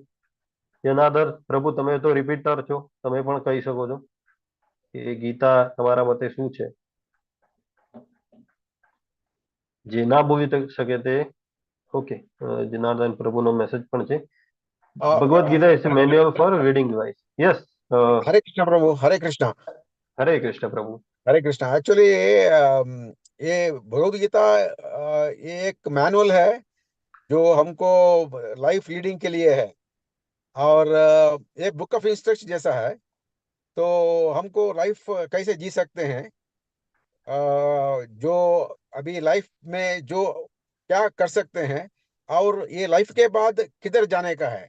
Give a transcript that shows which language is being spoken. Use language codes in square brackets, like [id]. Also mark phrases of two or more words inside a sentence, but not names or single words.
[gu] જનાર્દન પ્રભુ, તમે તો રિપીટર છો, તમે પણ કહી શકો છો કે ગીતા તમારા મતે શું છે. જે ના બોલી શકે તે ઓકે. જનાર્દન પ્રભુનો મેસેજ પણ છે. [en] ભગવદ ગીતા is manual for reading device. યસ. [hi] हरे कृष्ण प्रभु, हरे कृष्ण, [gu] હરે કૃષ્ણ પ્રભુ. [hi] हरे कृष्ण। एक्चुअली ये भगवद गीता ये एक मैनुअल है जो हमको [en] life leading [hi] के लिए है, और ये [en] book of instruction [hi] जैसा है। तो हमको लाइफ कैसे जी सकते हैं, जो अभी लाइफ में जो क्या कर सकते हैं, और ये लाइफ के बाद किधर जाने का है।